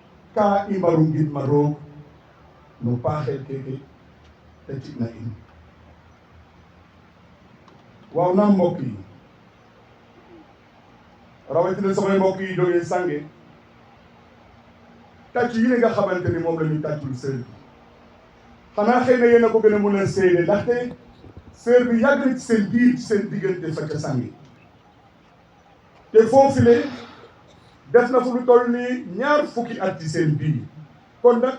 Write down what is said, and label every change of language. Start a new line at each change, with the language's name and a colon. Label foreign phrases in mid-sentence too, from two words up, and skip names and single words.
Wolof: ka i mbaru ngidma roog no paaxel keke te cina in waaw na mbokk yi rawatina samay mbokk yi jógee Sange tàcc yi nga xamante ni moom la ñu tàccul sër bi xanaa xëy na yéen a ko gën a mën a seede ndaxte sër bi yàgg na ci seen biir ci seen diggante fa ca Sange te foofule def na fu lu toll ni 2 fukki at ci seen biir kon nag